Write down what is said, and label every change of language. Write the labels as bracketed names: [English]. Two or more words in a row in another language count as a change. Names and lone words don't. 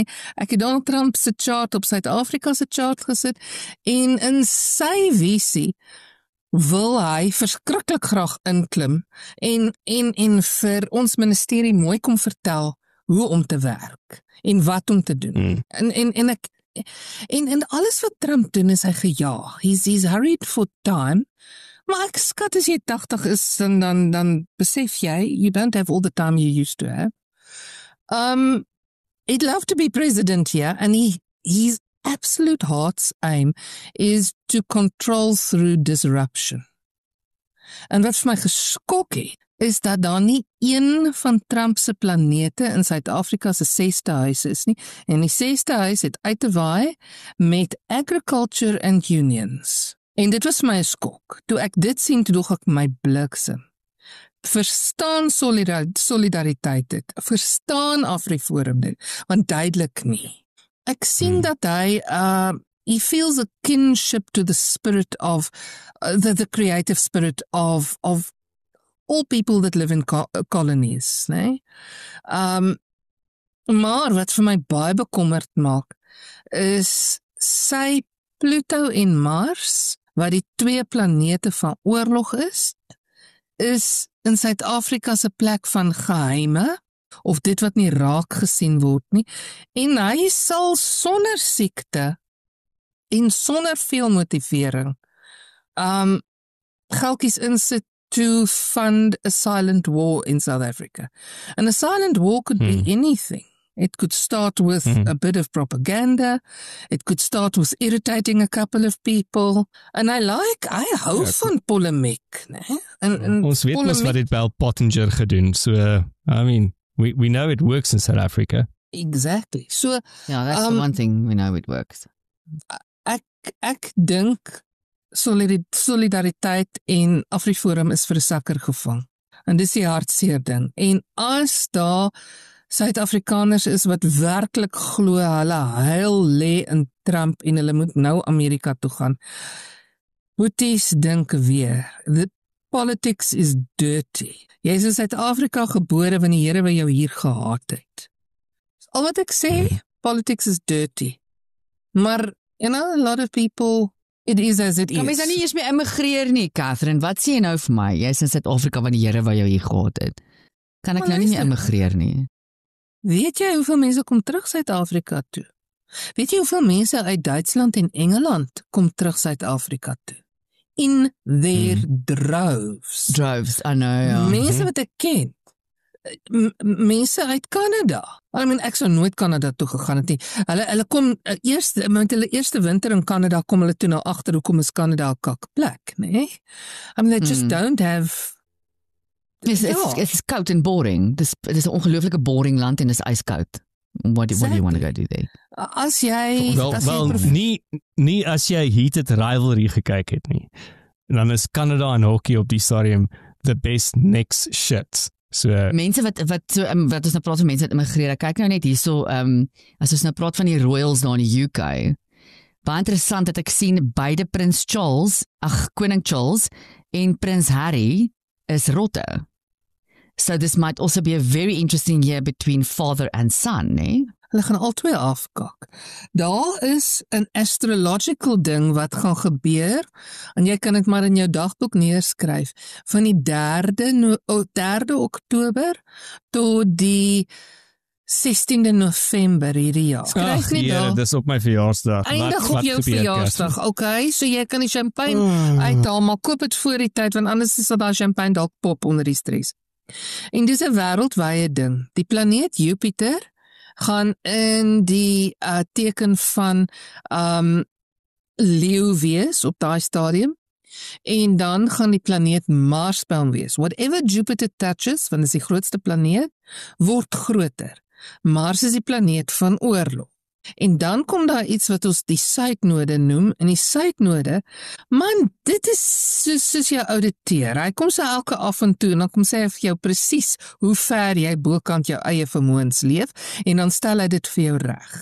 [Afrikaans] Ek het Donald Trump se chart op Suid-Afrika se chart gesit en in sy visie wil hy verskriklik graag inklim en vir ons ministerie mooi kom vertel hoe om te werk en wat om te doen. En alles wat Trump doen is hy gejaag. [English] He's hurried for time. [Afrikaans] Maar ek skat as jy 80 is, dan besef jy, [English] you don't have all the time you used to have. He'd love to be president here, and his absolute heart's aim is to control through disruption. [Afrikaans] En wat vir my geskok het, is dat daar nie een van Trump se planete in Suid-Afrika se 6ste huis is nie, en die 6ste huis het uit te waai met [English] agriculture and unions. [Afrikaans] En dit was my skok. Toe ek dit sien, toe dog ek my bliksem. Verstaan solidariteit dit, verstaan AfriForum dit, want duidelik nie. Ek sien dat hy, [English] he feels a kinship to the spirit of, the creative spirit of all people that live in colonies, [Afrikaans] nee? Maar wat vir my baie bekommerd maak, is sy Pluto en Mars, wat die 2 planete van oorlog is in Suid-Afrika se plek van geheime, of dit wat nie raak gesien word nie, en hy sal sonder siekte en sonder veel motivering geldjies insit [English] to fund a silent war in South Africa. And a silent war could be anything. It could start with a bit of propaganda. It could start with irritating a couple of people. And I [Afrikaans] hou van polemiek, né? En ons weet mos wat dit wel Pottinger gedoen. [English] So, I mean, we know it works in South Africa. Exactly. So, yeah, that's the one thing we know it works. [Afrikaans] Ek dink solidariteit en AfriForum is vir 'n sakker gevang. En dis die hartseer ding. En as daar Suid-Afrikaners is wat werklik glo hulle heil lê in Trump en hulle moet nou Amerika toe gaan, Boeties dink weer, [English] the politics is dirty. [Afrikaans] Jy is in Suid-Afrika gebore want die Here wou jou hier gehaat het. Al wat ek sê, [English] politics is dirty. Maar, you know, a lot of people, it is as it is. [Afrikaans] Kan mens nou nie eers meer immigreer nie, Catherine? Wat sê jy nou vir my? Jy is in Suid-Afrika want die Here wou jou hier gehad het. Kan ek nou nie meer immigreer nie? Weet jy hoeveel mense kom terug Suid-Afrika toe? Weet jy hoeveel mense uit Duitsland en Engeland kom terug Suid-Afrika toe? [English] in their droves. I know, [Afrikaans] ja. Mense wat ek ken, mense uit Kanada. [English] I mean, [Afrikaans] ek sou nooit Kanada toe gegaan het nie. Hulle kom met hulle eerste winter in Kanada, kom hulle toe nou agter hoekom is Kanada 'n kakplek, nee? [English] I mean, they just don't have... [Afrikaans] It's koud en boring. Dis 'n ongelooflike boring land en dis ijskoud. [English] What do you want to go do there? [Afrikaans] As jy... nie as jy Heated Rivalry gekyk het nie. Dan is Kanada en hockey op die stadium [English] the best next shit. [Afrikaans] So mense wat ons nou praat van mense wat immigreer. Kyk nou net hierso, as ons nou praat van die Royals daar in die UK. Baie interessant dat ek sien beide Koning Charles en Prins Harry is rotte. [English] So this might also be a very interesting year between father and son, [Afrikaans] né? Hulle gaan albei afkak. Daar is 'n astrological ding wat gaan gebeur, en jy kan dit maar in jou dagboek neerskryf, van die 3de Oktober tot die 16de November hierdie jaar. Skryf nie daar. Dis op my verjaarsdag. Eindig op jou verjaarsdag, okay? So jy kan die champagne uithaal, maar koop dit voor die tyd, want anders is daai champagne dalk pop onder die stres. En dis 'n wêreldwye ding. Die planeet Jupiter gaan in die teken van leeu wees op daai stadium, en dan gaan die planeet Marsbaan wees. [English] Whatever Jupiter touches, [Afrikaans] want dit is die grootste planeet, word groter. Mars is die planeet van oorlog. En dan kom daar iets wat ons die suidnode noem, en die suidnode, man, dit is soos jou ouditeur. Hy kom so elke af en toe, en dan kom sê hy vir jou presies hoe ver jy bokant jou eie vermoëns leef, en dan stel hy dit vir jou reg.